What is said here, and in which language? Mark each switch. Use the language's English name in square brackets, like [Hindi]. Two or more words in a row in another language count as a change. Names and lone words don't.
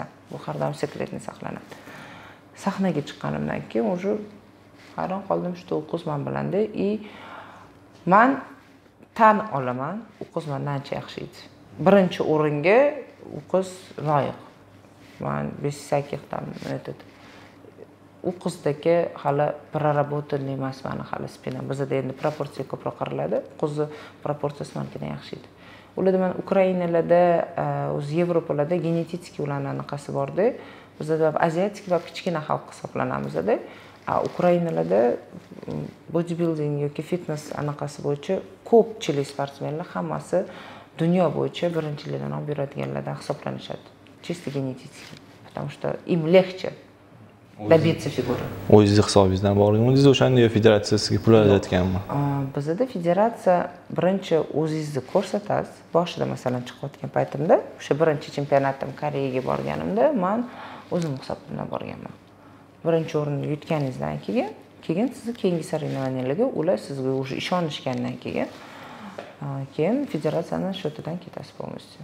[Uzbek] Bu har doim sekretni saqlanadi. Sahnaga chiqqanimdan keyin уже hayron qoldim, что u qiz men bilanda, men tan olaman, u qiz mendan ancha yaxshi edi. Birinchi o'ringa u qiz loyiq. Men [Russian] без всяких там [Uzbek] u qizdagi hali prоработанный emas meni hali spina. Bizda endi proporsiya ko'proq qariladi. Qizni proporsiyasi mendan yaxshi edi. Ularda men Ukrainalarda, o'z Yevropalarda genetik ularning anaqasi bor-da. Bizda asiatik va kichkina xalq hisoblanamiz-da. Ukrainalarda bodybuilding yoki fitness anaqasi bo'yicha ko'pchilik sportsmenlar hammasi dunyo bo'yicha birinchilikdan olib yuradiganlardan hisoblanishadi. [Russian] Чисто генетически, потому что им легче добиться figura. [Uzbek] O'zingiz hisobingizdan borganmisiz o'shanda yo federatsiya sizga pul ajratganmi? Bizda federatsiya birinchi o'zingizni ko'rsatasiz. Boshida masalan chiqayotgan paytimda, o'sha birinchi chempionatim Koreyaga borganimda, men o'zim hisobimdan borganman. Birinchi o'rinni yutganingizdan keyin sizni keyingi соревнованияларga ular sizga уже ishonishgandan keyin federatsiyaning shotidan ketasiz полностью.